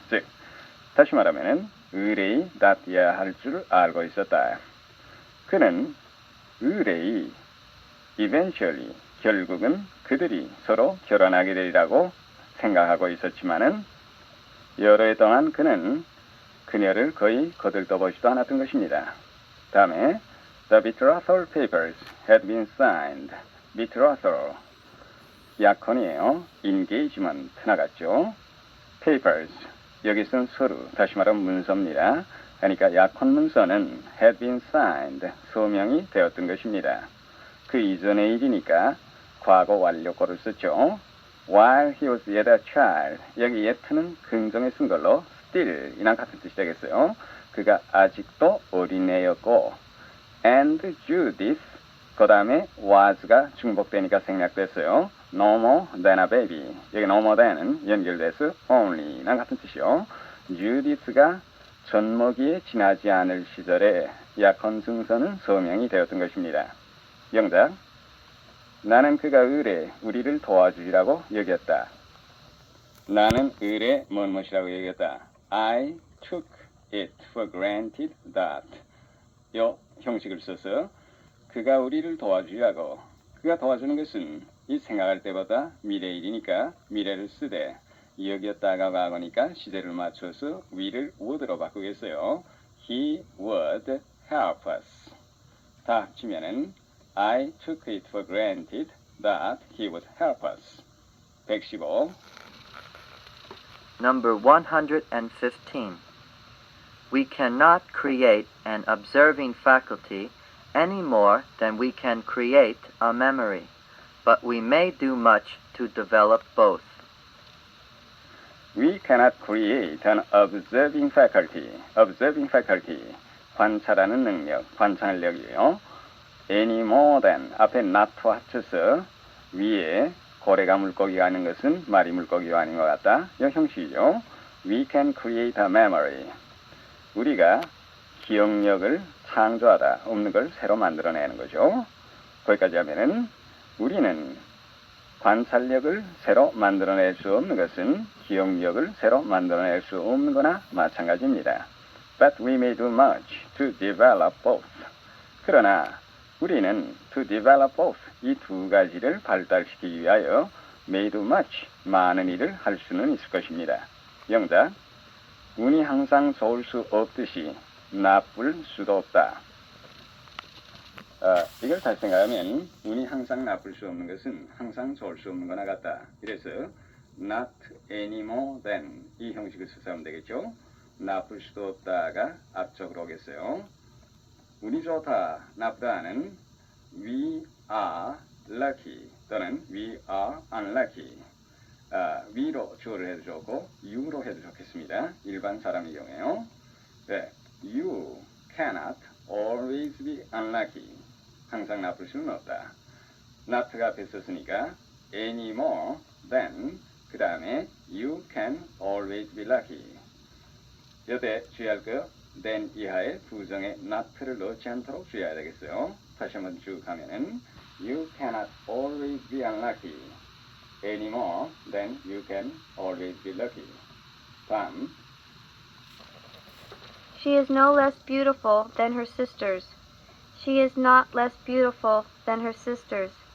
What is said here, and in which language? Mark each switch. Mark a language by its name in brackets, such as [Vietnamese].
[Korean] 즉 다시 말하면은 의뢰이 that 이하 할 줄 알고 있었다. 그는 의뢰이 eventually 결국은 그들이 서로 결혼하게 되리라고 생각하고 있었지만은 여러 해 동안 그는 그녀를 거의 거들떠보지도 않았던 것입니다. 다음에 [English] The betrothal papers had been signed. [Korean] betrothal 약혼이에요. engagement 나갔죠. papers 여기 쓴 서류 다시 말하면 문서입니다. 그러니까 약혼 문서는 [English] had been signed [Korean] 서명이 되었던 것입니다. 그 이전의 일이니까 과거 완료고를 썼죠. [English] While he was yet a child [Korean] 여기 yet는 긍정에 쓴 걸로 still 이랑 같은 뜻이 되겠어요. 그가 아직도 어린애였고 [English] and Judith [Korean] 그 다음에 was가 중복되니까 생략됐어요. [English] No more than a baby [Korean] 여기 [English] no more than은 [Korean] 연결돼서 [English] only [Korean] 이랑 같은 뜻이요. Judith가 젖먹이에 지나지 않을 시절에 약혼 증서는 서명이 되었던 것입니다. 영작 나는 그가 의뢰 우리를 도와주리라고 여겼다. 나는 의뢰 무엇이라고 여겼다. [English] I took it for granted that [Korean] 요 형식을 써서 그가 우리를 도와주리라고 그가 도와주는 것은 이 생각할 때보다 미래 일이니까 미래를 쓰되 여겼다가 과거니까 시제를 맞춰서 we를 would로 바꾸겠어요. [English] He would help us. [Korean] 다 합치면은 [English] I took it for granted that he would help us. [Korean] 115. [English] Number 115. We cannot create an observing faculty any more than we can create a memory, but we may do much to develop both. We cannot create an observing faculty. observing faculty. [Korean] 관찰하는 능력, 관찰력이에요. any more than 앞에 not와 합쳐서 위에 고래가 물고기가 아닌 것은 말이 물고기가 아닌 것 같다. 이 형식이죠. [English] We can create a memory. [Korean] 우리가 기억력을 창조하다. 없는 걸 새로 만들어내는 거죠. 거기까지 하면은 우리는 관찰력을 새로 만들어낼 수 없는 것은 기억력을 새로 만들어낼 수 없는 거나 마찬가지입니다. [English] But we may do much to develop both. [Korean] 그러나 우리는 [English] to develop both [Korean] 이 두 가지를 발달시키기 위하여 [English] may do much [Korean] 많은 일을 할 수는 있을 것입니다. 영작 운이 항상 좋을 수 없듯이 나쁠 수도 없다. 이걸 다시 생각하면 운이 항상 나쁠 수 없는 것은 항상 좋을 수 없는 거나 같다. 이래서 not any more than 이 형식을 써서 하면 되겠죠. 나쁠 수도 없다가 앞쪽으로 오겠어요. 운이 좋다, 나쁘다는 [English] we are lucky [Korean] 또는 [English] we are unlucky. [Korean] we로 주어를 해도 좋고 you로 해도 좋겠습니다. 일반 사람의 경우에요. 네, [English] you cannot always be unlucky. [Korean] 항상 나쁠 수는 없다. not가 앞에 썼으니까 [English] any more than [Korean] 그 다음에 [English] you can always be lucky. [Korean] 여기에 주의할 거 than 이하에 부정에 not를 넣지 않도록 주의해야 되겠어요. 다시 한번 쭉 하면은 [English] you cannot always be unlucky. any more than you can always be lucky. [Korean] 다음 [English] She is no less beautiful than her sisters. She is not less beautiful than her sisters.